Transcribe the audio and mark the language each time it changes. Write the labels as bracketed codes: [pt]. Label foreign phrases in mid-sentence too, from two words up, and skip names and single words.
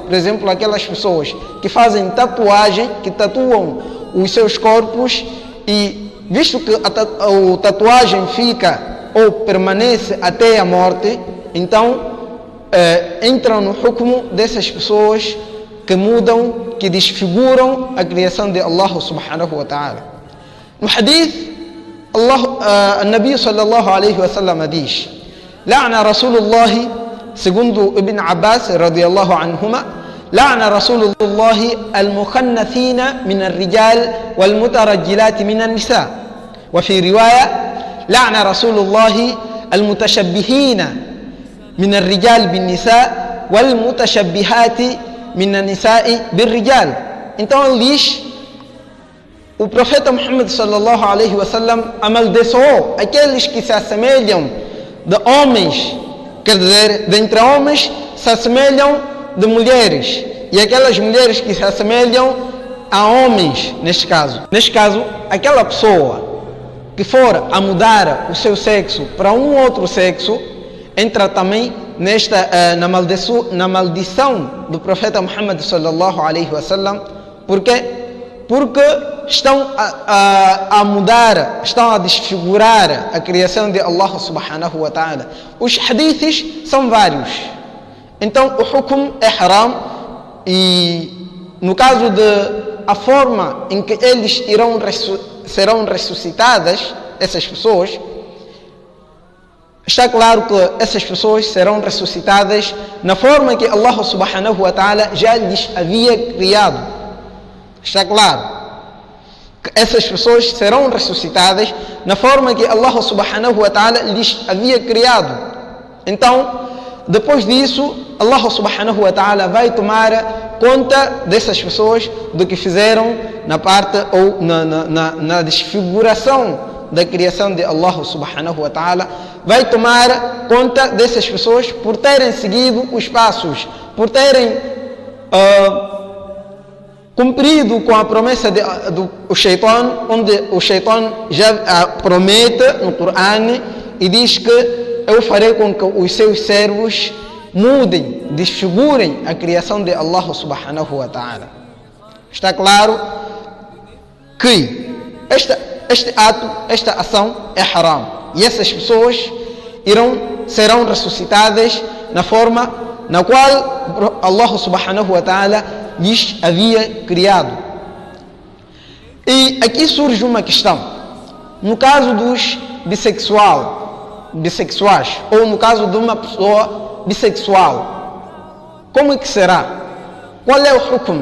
[pt] Por exemplo, aquelas pessoas que fazem tatuagem, que tatuam os seus corpos, e visto que a tatuagem fica ou permanece até a morte, então entram no hukm dessas pessoas que mudam, que desfiguram a criação de Allah [ar] سبحانه وتعالى. No hadith, نبي صلى الله عليه وسلم diz: لعن رسول الله, segundo ابن عباس رضي الله عنهما، لعن رسول الله المخنثين من الرجال والمترجلات من النساء. وفي رواية، لعن رسول الله المتشبهين من الرجال بالنساء والمتشبهات من النساء بالرجال. [pt] Então ele diz: o profeta Muhammad [ar] صلى الله عليه وسلم [pt] amaldiçoou aqueles que se assemelham de homens, quer dizer, dentre homens se assemelham de mulheres, e aquelas mulheres que se assemelham a homens, neste caso. Neste caso, aquela pessoa que for a mudar o seu sexo para um outro sexo, entra também na maldição do profeta Muhammad [ar] صلى الله عليه وسلم. [pt] Por quê? Porque estão a mudar, estão a desfigurar a criação de Allah [ar] سبحانه وتعالى. [pt] Os hadiths são vários. Então o hukm é haram, e no caso de a forma em que eles serão ressuscitadas, essas pessoas, está claro que essas pessoas serão ressuscitadas na forma que Allah [ar] سبحانه وتعالى [pt] já lhes havia criado. Está claro que essas pessoas serão ressuscitadas na forma que Allah [ar] سبحانه وتعالى [pt] lhes havia criado. Então, depois disso, Allah [ar] سبحانه وتعالى [pt] vai tomar conta dessas pessoas do que fizeram na parte ou na desfiguração da criação de Allah [ar] سبحانه وتعالى, [pt] vai tomar conta dessas pessoas por terem seguido os passos, por terem cumprido com a promessa do Shaitan, onde o Shaitan já promete no Corão e diz que eu farei com que os seus servos mudem, desfigurem a criação de Allah [ar] سبحانه وتعالى. [pt] Está claro que este ato, esta ação é haram. E essas pessoas serão ressuscitadas na forma na qual Allah [ar] سبحانه وتعالى [pt] lhes havia criado. E aqui surge uma questão. No caso dos bissexuais, ou no caso de uma pessoa bissexual, como é que será? Qual é o hukm?